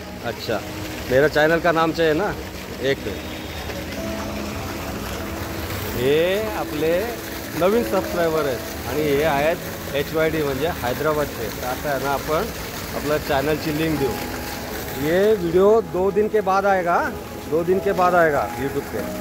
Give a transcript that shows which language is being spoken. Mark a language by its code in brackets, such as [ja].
[hi] अच्छा, मेरा चॅनल का नाम चाहिए ना. [mr] एक हे आपले नवीन सबस्क्रायबर आहेत आणि हे आहेत HYD म्हणजे हैदराबादचे. तर आता आहे ना आपण आपल्या चॅनलची लिंक देऊ. [hi] ये वीडियो 2 दिन के बाद आएगा, 2 दिन के बाद आएगा यूट्यूब पे.